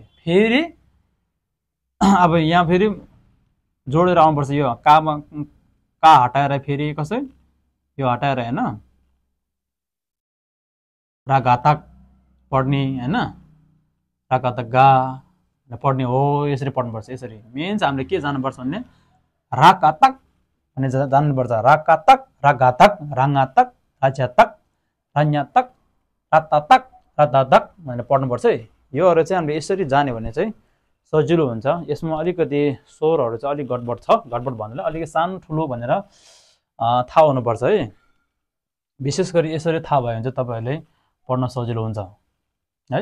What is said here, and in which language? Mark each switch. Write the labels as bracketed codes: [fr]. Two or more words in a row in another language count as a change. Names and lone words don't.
[ne] फेरि अब यहाँ फेरि जोडेर आउनुपर्छ, यो कामा का हटाएर फेरि कसै यो हटाएर होइन, रा घातक पढ्ने होइन, रा घातक गा पढ्ने हो, यसरी पढ्नुपर्छ। यसरी मेन चाहिँ हामीले के जानुपर्छ भने रा घातक भने जान्नुपर्छ, रा घातक, रा घातक, राङ्गातक, राज्यातक, रन्यातक, रातातक, रातातक भनेर पढ्नुपर्छ है। योहरू चाहिँ हामीले यसरी जान्यो भने चाहिँ सजिलो हुन्छ। यसमा अलिकति स्वरहरू चाहिँ अलिक गडबड छ, गडबड भन्नाले अलिकति सानो ठुलो भनेर थाहा हुनुपर्छ है। विशेष गरी यसरी थाहा भयो भने चाहिँ तपाईँहरूले पढ्न सजिलो हुन्छ है।